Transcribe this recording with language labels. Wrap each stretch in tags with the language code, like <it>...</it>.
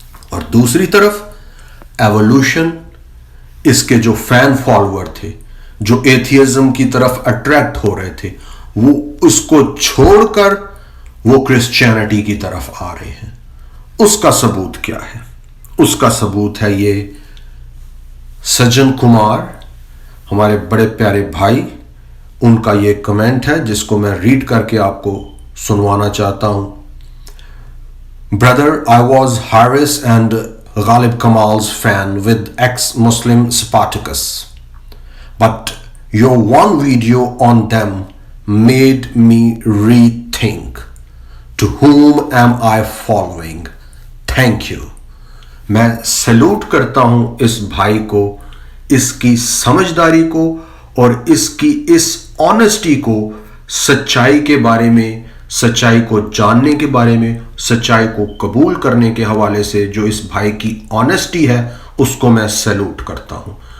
<ur>اور دوسری طرف ایوولوشن، اس کے جو فین فالوور تھے، جو ایتھیزم کی طرف اٹریکٹ ہو رہے تھے، وہ اس کو چھوڑ کر وہ کرسچینٹی کی طرف آ رہے ہیں. اس کا ثبوت کیا ہے؟ اس کا ثبوت ہے یہ سجن کمار، ہمارے بڑے پیارے بھائی، ان کا یہ کمنٹ ہے جس کو میں ریڈ کر کے آپ کو سنوانا چاہتا ہوں.</ur> <en>Brother, I was Haris and Ghalib Kamal's fan with ex-Muslim Spartacus. But your one video on them made me rethink. To whom am I following? Thank you.</en> <ur>میں سیلوٹ کرتا ہوں اس بھائی کو، اس کی سمجھداری کو اور اس کی اس آنیسٹی کو، سچائی کے بارے میں، سچائی کو جاننے کے بارے میں، سچائی کو قبول کرنے کے حوالے سے جو اس بھائی کی آنیسٹی ہے اس کو میں سیلوٹ کرتا ہوں.</ur>